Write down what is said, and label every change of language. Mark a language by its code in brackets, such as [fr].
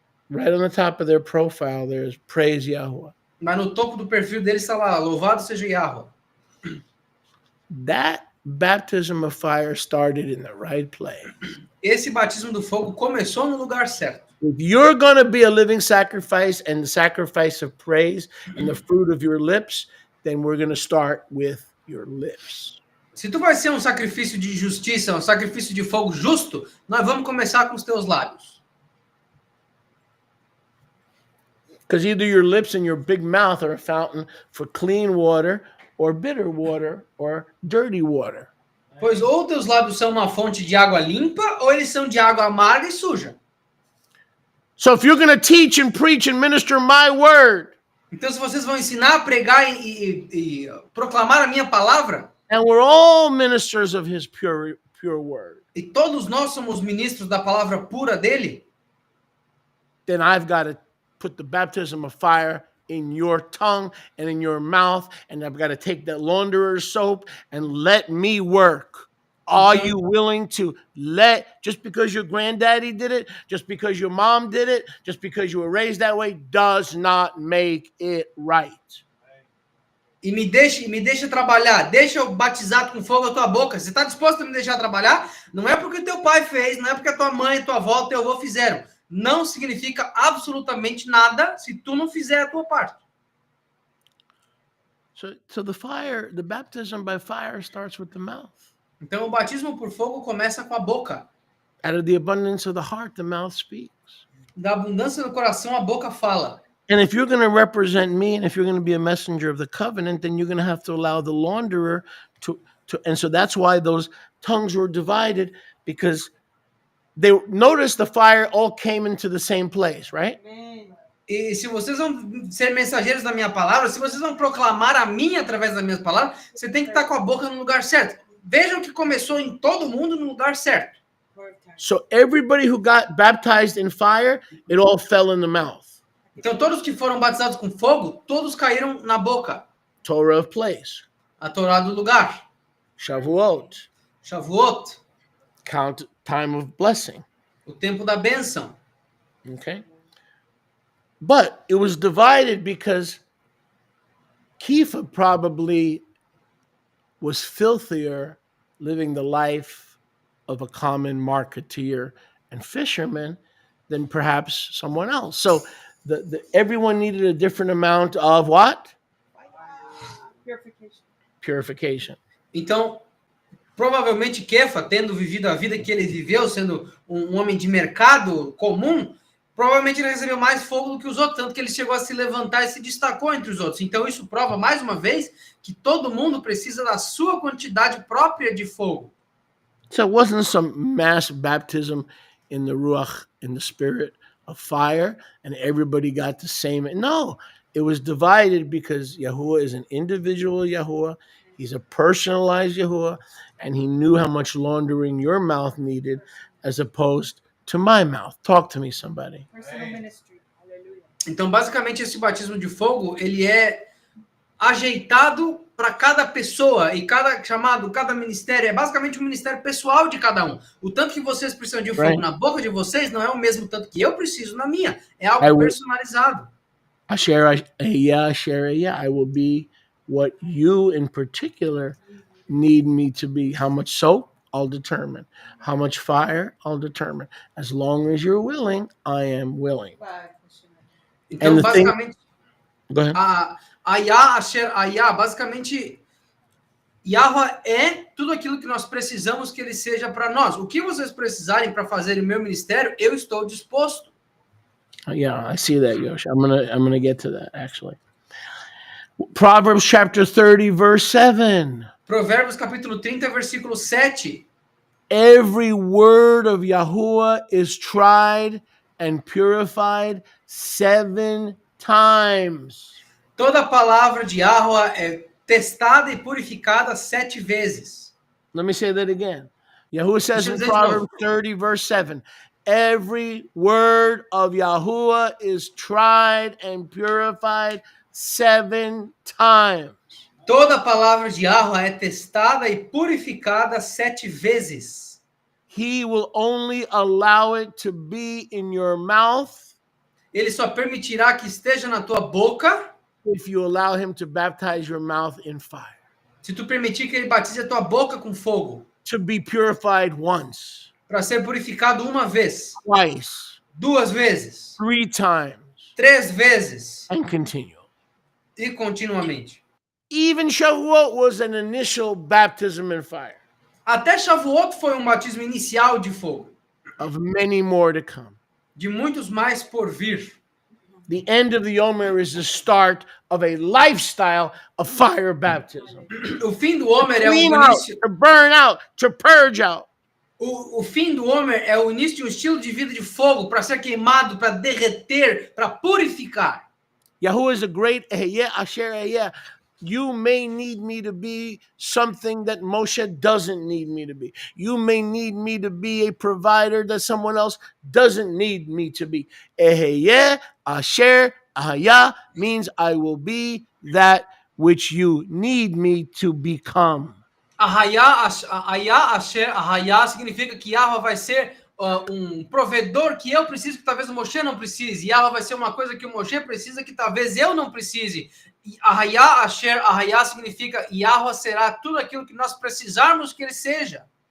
[en] Right on the top of their profile, there's praise Yahuwah. [pt] Mas no topo do perfil deles está lá, louvado seja Yahweh. [en] That baptism of fire started in the right place. [pt] Esse batismo do fogo começou no lugar certo. [en] If you're going to be a living sacrifice and the sacrifice of praise and the fruit of your lips, then we're going to start with your lips. [pt] Se tu vai ser um sacrifício de justiça, um sacrifício de fogo justo, nós vamos começar com os teus lábios. [en] Because either your lips and your big mouth are a fountain for clean water or bitter water or dirty water. [pt] Pois ou teus lábios são uma fonte de água limpa, ou eles são de água amarga e suja. [en] So if you're going to teach and preach and minister my word, [pt] Então, se vocês vão ensinar, pregar e proclamar a minha palavra, [en] and we're all ministers of his pure word, [pt] e todos nós somos ministros da palavra pura dele, [en] then I've got to put the baptism of fire in your tongue and in your mouth, and I've got to take that launderer's soap and let me work. Are you willing to just because your granddaddy did it, just because your mom did it, just because you were raised that way, does not make it right. [pt] e me deixa trabalhar, deixa eu batizar com fogo a tua boca. Você está disposto a me deixar trabalhar? Não é porque teu pai fez, não é porque a tua mãe, tua avó, teu avô fizeram. Não significa absolutamente nada se tu não fizer a tua parte. [en] So the baptism by fire starts with the mouth. [pt] Então, o batismo por fogo começa com a boca. [en] Out of the abundance of the heart, the mouth speaks. [pt] Da abundância do coração, a boca fala. [en] And if you're going to represent me, and if you're going to be a messenger of the covenant, then you're going to have to allow the launderer to. And so that's why those tongues were divided, because they notice the fire all came into the same place, right? Amen. [pt] E se vocês vão ser mensageiros da minha palavra, se vocês vão proclamar a mim através das minhas palavras, você tem que estar com a boca no lugar certo. Vejam que começou em todo mundo no lugar certo. [en] So everybody who got baptized in fire, it all fell in the mouth. [pt] Então, todos que foram batizados com fogo, todos caíram na boca. [en] Torah of place, [pt] A Torá do lugar. [en] Shavuot, [pt] Shavuot, [en] time of blessing. [pt] o tempo da bênção. [en] Okay. But it was divided because Kepha probably was filthier living the life of a common marketeer and fisherman than perhaps someone else. So everyone needed a different amount of what? Purification. Purification. [pt] Então, provavelmente Kefa, tendo vivido a vida que ele viveu, sendo um homem de mercado comum, provavelmente ele recebeu mais fogo do que os outros, tanto que ele chegou a se levantar e se destacou entre os outros. Então, isso prova, mais uma vez, que todo mundo precisa da sua quantidade própria de fogo. [en] So it wasn't some mass baptism in the Ruach, in the spirit of fire, and everybody got the same. No, it was divided because Yahuwah is an individual Yahuwah. He's a personalized Yahuwah, and he knew how much laundering your mouth needed as opposed to my mouth. Talk to me, somebody. Personal ministry. Hallelujah. [pt] Então, basicamente, esse batismo de fogo, ele é ajeitado para cada pessoa e cada chamado, cada ministério, é basicamente um ministério pessoal de cada um. O tanto que vocês precisam de fogo [en] Right. [pt] na boca de vocês não é o mesmo tanto que eu preciso na minha. É [en] I [pt] algo [en] will- [pt] personalizado. [en] Asher, I will be what you in particular need me to be. How much soap? I'll determine. How much fire? I'll determine. As long as you're willing, I am willing. [pt] Então, [en] And the thing- [pt] basicamente, [en] Go ahead. [pt] a Yah, Asher, a Yah, basicamente, Yahweh é tudo aquilo que nós precisamos que ele seja para nós. O que vocês precisarem para fazer o meu ministério, eu estou disposto. [en] Yeah, I see that, Yosh. I'm gonna get to that actually. Proverbs chapter 30, verse 7. [pt] Provérbios capítulo 30, versículo 7. [en] Every word of Yahuwah is tried and purified 7 times. [pt] Toda palavra de Yahweh é testada e purificada 7 vezes. [en] Let me say that again. Yahuwah says in [pt] Deixa eu dizer de [en] Proverbs [pt] novo. [en] 30, verse 7, every word of Yahuwah is tried and purified 7 times. [pt] Toda palavra de Yahweh é testada e purificada 7 vezes. [en] He will only allow it to be in your mouth [pt] Ele só permitirá que esteja na tua boca [en] if you allow him to baptize your mouth in fire, [pt] se tu permitir que ele batize a tua boca com fogo, [en] to be purified once, [pt] para ser purificado uma vez, [en] twice, [pt] 2 vezes, [en] 3 times, [pt] 3 vezes [en] and continue. [pt] e continuamente. [en] Even Shavuot was an initial baptism in fire, [pt] Até Shavuot foi um batismo inicial de fogo, [en] of many more to come. [pt] de muitos mais por vir. [en] The end of the Omer is the start of a lifestyle of fire baptism. [pt] O fim do Homer é o [en] Clean out, [pt] início. [en] to burn out, to purge out. [pt] O fim do Homer é o início de um estilo de vida de fogo para ser queimado, para derreter, para purificar. [en] Yahuwah is a great Ehyeh Asher Ehyeh. You may need me to be something that Moshe doesn't need me to be. You may need me to be a provider that someone else doesn't need me to be. Ehyeh Asher Ahaya means I will be that which you need me to become. [pt] Arraiá, Asher, Arraiá significa que Yahweh vai ser um provedor que eu preciso, que talvez o Moshe não precise. Yahweh vai ser uma coisa que o Moshe precisa, que talvez eu não precise. Arraiá, Asher, Arraiá significa Yahweh será tudo aquilo que nós precisarmos que ele seja.